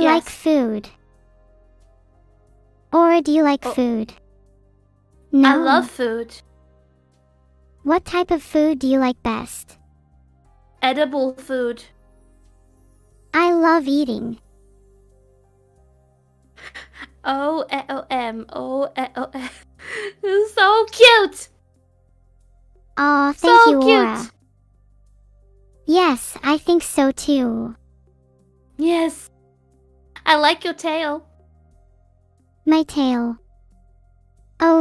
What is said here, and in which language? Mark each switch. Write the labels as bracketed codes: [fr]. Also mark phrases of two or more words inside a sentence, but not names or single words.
[en] like food. Or do you like food? No. I love food. What type of food do you like best? Edible food. I love eating. O-E-O-M. O-E-O-M. So cute! Aw, thank So you, cute! Aura. Yes, I think so too. Yes. I like your tail. My tail. Oh,